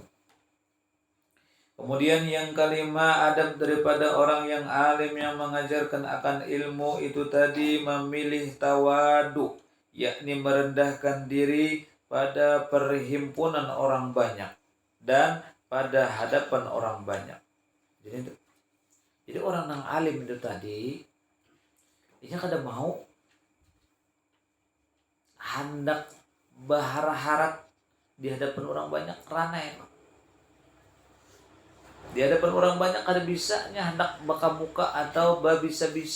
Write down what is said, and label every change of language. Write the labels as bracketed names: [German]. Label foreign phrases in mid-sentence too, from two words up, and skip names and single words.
[Indonesian] Kemudian yang kelima, adab daripada orang yang alim yang mengajarkan akan ilmu itu tadi memilih tawadu, yakni merendahkan diri pada perhimpunan orang banyak dan pada hadapan orang banyak. [Banjar] Jadi orang yang alim itu tadi, dia kada mau hendak berharap di hadapan orang banyak ranai. Di hadapan orang banyak kada bisanya hendak baka muka atau bisa-bisa.